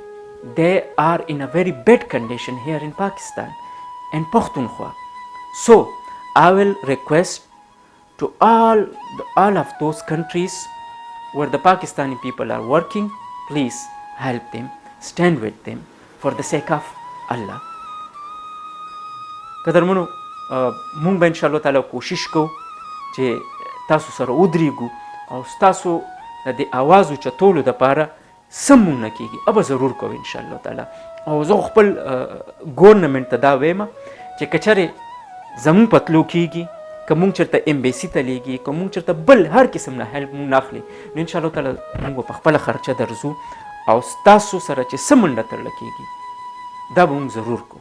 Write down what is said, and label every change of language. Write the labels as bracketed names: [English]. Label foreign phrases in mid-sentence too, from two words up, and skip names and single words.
[English] They are in a very bad condition here in Pakistan and Pakhtunkhwa. So I will request to all of those countries where the Pakistani people are working, please help them, stand with them for the sake of Allah. [Pashto] قدرمنو مونږ به [Arabic] ان شاء الله تعالی [Pashto] کوشش کوو چې تاسو سره ودرېږو او ستاسو د دې اواز اوچتولو دپاره څه مونږ نه کېږي به ضرور کوو [Arabic] ان شاء الله تعالی. [Pashto] او زه خپل ګورنمنټ ته دا وایم چې که چېرې زمونږ په تلو کېږي، که مونږ چېرته امبیسي ته لیږي، که مونږ چېرته بل هر قسم نه هیلپ مونږ نه اخلي، نو [Arabic] ان شاء الله تعالی [Pashto] مونږ به په خپله خرچه درځو او ستاسو سره چې څه منډه تړله کېږي دا به مونږ ضرور کوو.